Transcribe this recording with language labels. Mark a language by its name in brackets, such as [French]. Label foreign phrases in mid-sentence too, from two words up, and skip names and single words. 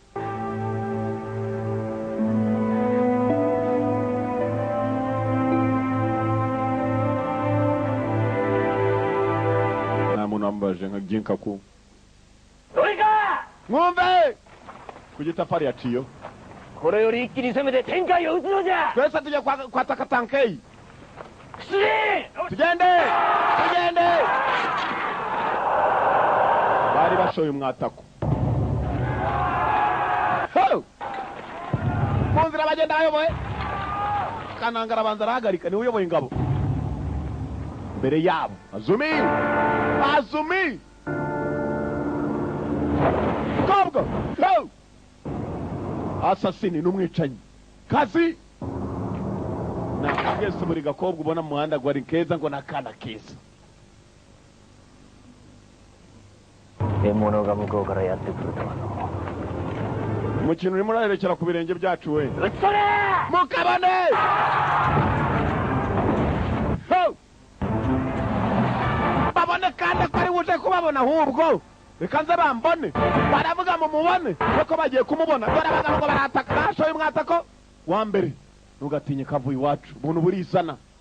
[Kinyarwanda] Nta muntu wambaje nka Ginkaku. Mwumve! Kugitafari yaciyo. [Japanese] これより一気に攻めて展開を打つのじゃ。 [Kinyarwanda] Twese tujya kwataka tankei. Tugende! Bari bashoye umwatako. Munzira bagenda ayoboye. Kananga arabanza arahagarika, ni uyoboye ingabo. Mbere yabo Azumi! uvuga asasini n'umwicanyi kazi nakagese buri gakobwa ubona mu muhanda ngo ari keza ngo nakana keza [Japanese] 獲物が向こうからやってくるとはの [Kinyarwanda] umukino urimo uraherekera ku birenge byacu we mukabane babone kandi ko ari buje kubabona ahubwo reka nze bambone baravuga mu mubone kuko bagiye kumubona dore abagabo ngo barataka bashoye umwatako wa mbere ntugatinye kavuye iwacu ubuntu burizana